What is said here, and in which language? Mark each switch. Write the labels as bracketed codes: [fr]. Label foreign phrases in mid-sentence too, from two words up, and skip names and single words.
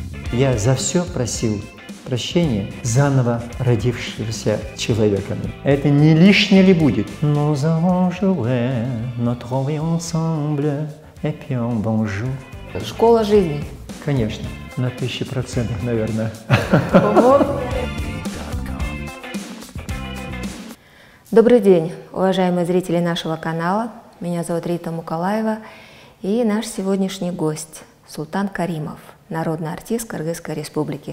[ru] Я за все просил прощения заново родившегося человеком. Это не лишнее ли будет? [fr] Nous allons jouer notre vie ensemble et puis bonjour. [ru] Школа жизни. Конечно, на 1000%, наверное. Добрый день, уважаемые зрители нашего канала. Меня зовут Рита Мукалаева. И наш сегодняшний гость Султан Каримов, народный артист Кыргызской Республики.